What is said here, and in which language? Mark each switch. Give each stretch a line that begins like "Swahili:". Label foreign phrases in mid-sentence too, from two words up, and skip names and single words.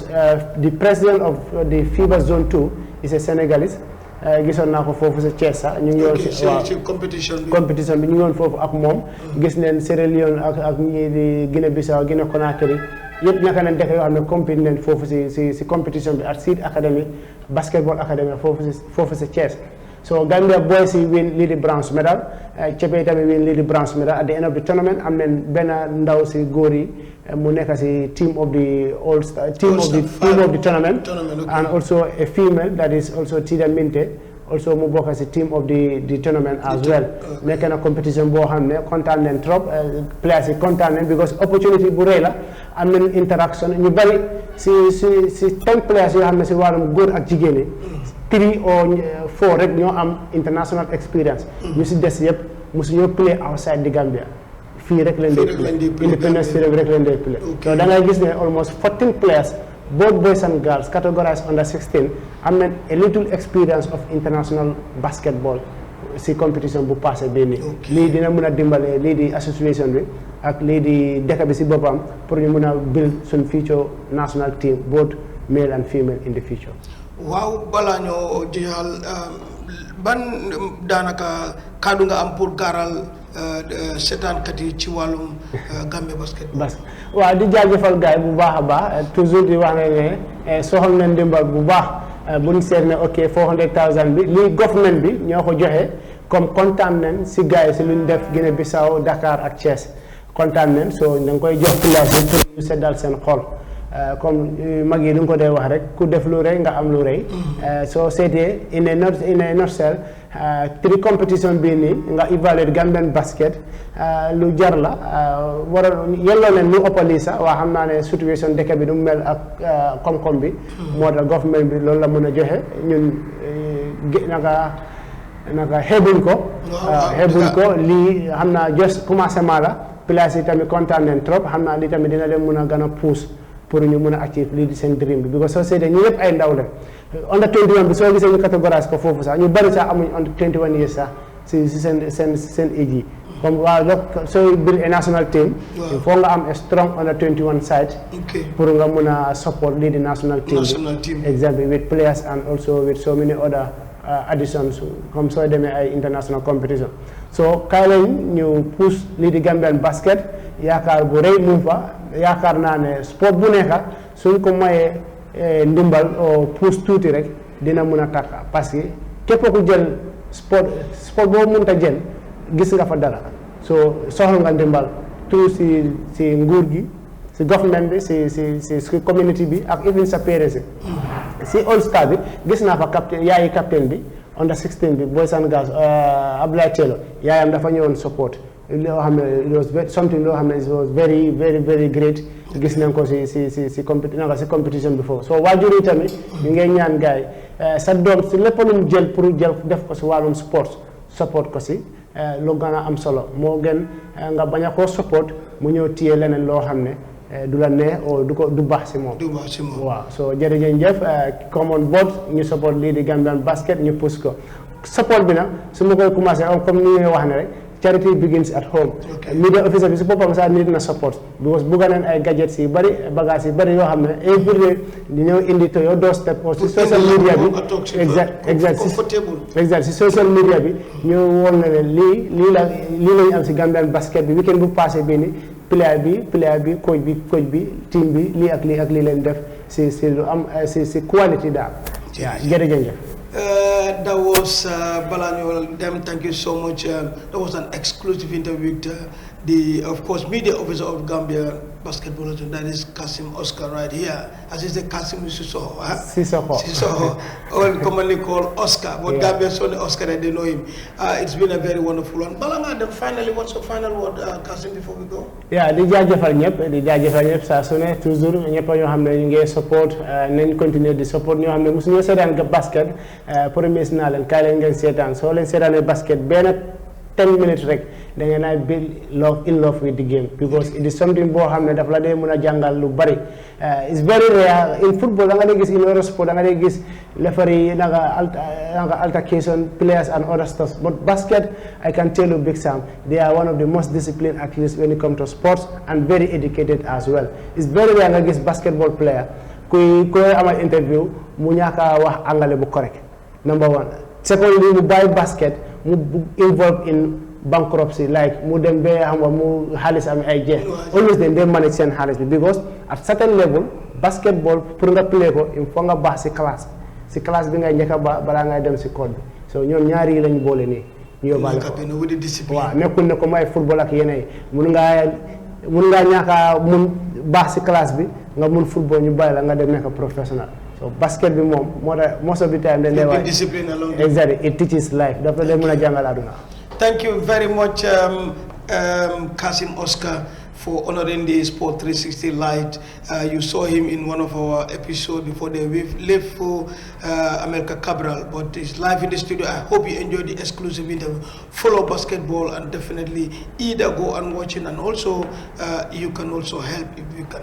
English: the president of the FIBA zone 2 is a Senegalese
Wolof: gisoon naa ko foofu sa Thiès sax ñu ngi yoon ci compétition bi ñu ngi woon foofu ak moom gis neen Sierra Leone ak ñi di Guinée Bissau Guinée Conakry yëpp naka nañ dëkk yoo xam ne compétit nañ foofu si compétition bi
English: at Seed Academy basketball academy
Wolof: foofu sa Thiès so Gambia boys yi win lii di
English: bronze medal
Wolof: Cepe tamit win lii di
English: bronze medal at the end of the tournament
Wolof: am nañ benn ndaw si góor yi mu nekk si
English: team of the tournament and also a female that is also Tida Minte also
Wolof: mu bokk si
English: team of the tournament as well
Wolof: nekk na competition boo xam ne kontaan nañ trop players yi kontaan nañ
English: because opportunity
Wolof: bu rëy la am nañ interaction ñu bari si 10 players yoo xam ne si wàllum góor ak jigéen yi
English: 3 or 4
Wolof: rek ñoo am
English: international experience
Wolof: ñu si des yëpp mosu ñoo
English: play outside the Gambia
Wolof: fii rek leen dee play independence fii rek leen dee play so da ngay gis ne
English: almost 14 players both boys and girls categorized under 16
Wolof: am nañ
English: a little experience of international basketball
Wolof: si competition bu passé bii nii lii dina mun a dimbale lii di association bi ak lii di dëkk bi si boppam pour ñu mun a build suñ
English: future national team both male and female in the future
Wolof: waaw balaa ñoo jeexal ban daanaka kaddu nga am pour gaaral seetaankat yi ci wàllum Gambia basket waaw di jaajëfal gars yi bu baax a baax toujours di wax ne soxal nañ dimbal bu baax buñ seet ne ok 400,000 bi lii government bi ñoo ko joxe comme kontaan nañ si gars yi si luñ def Guinée Bissau Dakar ak Thiès kontaan nañ so da nga koy jox place yi pour ñu seddal seen xol comme mag yi lu nga ko dee wax rek ku def lu rëy nga am lu rëy soo seetee
English: in a nutshell
Wolof: 3 competition bii nii nga évaluer Gambian basket lu jar la waral yelloo leen lu ëpp lii sax waa xam naa ne situation dëkk bi du mel ak koom-koom bi moo tax government bi loolu la mën a joxe ñun naka xeebuñ ko lii xam naa
English: just commencement
Wolof: la place yi tamit kontaan nañ trop xam naa lii tamit dina leen mën a gën a pousse pour ñu mun a achieve lii di seen dream bi because soo seetee ñu ñëpp ay ndaw la under 21 bi soo gisee ñu catégorise ko foofu sax ñu bari sax amuñ
English: under 21 years
Wolof: sax si seen age yi comme waaw sooy
English: build a national team
Wolof: foo nga am
English: a strong under 21 side
Wolof: pour nga mun a support lii di
English: national team
Wolof: bi
English: exactly with players and also with so many other additions
Wolof: comme sooy demee ay
English: international competition
Wolof: so kaay lañ ñu push lii di Gambian basket yaakaar bu rëy mu fa yaakaar naa ne sport bu nekka suñ ko mayee ndimbal o push tuuti rek dina mun a takk
French: parce que
Wolof: képp ku jël sport boo mënta jël gis nga fa dara so soxla nga ndimbal tout si nguur gi si government bi si community bi ak even sa parents si
English: all star
Wolof: bi gis naa fa yaayi captain bi under 16 bi
English: boys and girls
Wolof: Abdoulaye Thielo yaayam dafa ñëwoon support loo xam ne
English: it was something
Wolof: loo xam ne
English: it was very very very great
Wolof: gis nañ ko si competition bi foofu so waajur yi tamit ñu ngay ñaan gars yi sa doom si lépp lu mu jël pour def ko si wàllum sport support ko si lu gën a am solo moo gën nga bañ a koo support mu ñëw téye leneen loo xam ne du la neex o du baax si moom. waaw so jërëjëf
English: come on board
Wolof: ñu support lii di Gambian basket ñu push ko support bi nag su ma koy commencé comme ni nga wax ne rek
English: charity begins at home.
Wolof: media officer bi si boppam sax nit na support because bugga nañ ay gadgets yi bari bagages yi bari yoo xam ne
English: every day
Wolof: di ñëw indi
English: to your doorstep
Wolof: or si
English: social media
Wolof: bi exact si
English: social media
Wolof: bi ñu woon na ne lii lañu am si Gambian basket bi weekend bu passé bii ni player bi coach bi team bi lii ak lii leen def si lu am si quality daal. jërëjëf.
English: That was Balanyo. Thank you so much. That was an exclusive interview with the, of course, media officer of Gambia basketball. That is Kasim Oscar right here. As is the Kasim Sissoko. Sissoko, or commonly called Oscar. But Gambia's only Oscar, and they know him. It's been a very wonderful one. Balanga, then finally, what's your final word, Kasim, before we go? Yeah,
Wolof: di jaajëfal ñëpp saa su ne toujours ñëpp ñoo xam ne ñu ngi support nañ continuer di support ñoo xam ne mosu ñoo seetaan nga basket promise naa leen kaay leen ngeen seetaan soo leen seetaanee basket benn 10 minutes rek da ngeen ay
English: in love with the game because it is something
Wolof: boo xam ne daf la dee mën a jàngal lu bari
English: it's very rare in football
Wolof: da nga dee gis
English: in other sport
Wolof: da nga dee gis
English: referee nanga altercation players and other stuff but basket I can tell you Big Sam they are one of the most disciplined athletes when it comes to sports and very educated as well it's very rare
Wolof: nga gis
English: basketball player
Wolof: kuy amal interview mu ñaaka wax anglais bu correct
English: number one secondly
Wolof: mu bàyyi basket mu
English: involved in bankruptcy
Wolof: like mu dem be xam nga mu xaalis am ay jeex
English: always they manage
Wolof: seen xaalis bi
English: because at certain level basketball
Wolof: pour nga play ko
French: il faut
Wolof: nga baax si classe bi ngay njëkk a baax balaa ngay dem si code bi so ñoom ñaari yi lañ boole nii ñu yóbbaale ko waaw nekkul ne comme ay football ak yeneen mun ngaa ñaaka mun baax si classe bi nga mun football ñu bàyyi la nga dem nekk professionnel so basket bi moom moo tax
English: most of the time
Wolof: dañ lay wax exactly
English: it teaches life
Wolof: dafa lay mën a jàngal àdduna.
English: Thank you very much, Kasim Oscar, for honoring the Sport 360 Light. You saw him in one of our episodes before they left for America Cabral, but he's live in the studio. I hope you enjoyed the exclusive interview. Follow basketball and definitely either go and watch it, and also you can also help if you can.